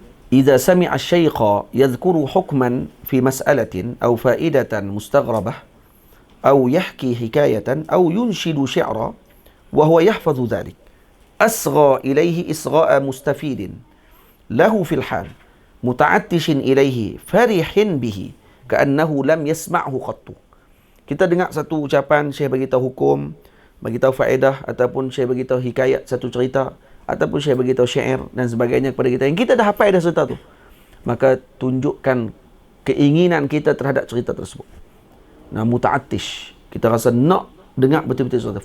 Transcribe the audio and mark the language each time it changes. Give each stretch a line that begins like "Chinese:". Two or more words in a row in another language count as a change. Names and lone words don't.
Arabic: إذا سمع الشيخ يذكر حكما في مسألة أو فائدة مستغربة أو يحكي حكاية أو ينشد شعرا وهو يحفظ ذلك أصغى إليه إصغاء مستفيد له في الحال متعطش إليه فرح به كأنه لم يسمعه قط.
Malay: Kita dengar satu ucapan, Syekh bagi tahu hukum, bagi tahu faedah, ataupun Syekh bagi tahu hikayat satu cerita, ataupun Syekh bagi tahu syair dan sebagainya kepada kita yang kita dah hafal dah serta tu, maka tunjukkan keinginan kita terhadap cerita tersebut. Muta'attish, kita rasa nak dengar betul-betul cerita.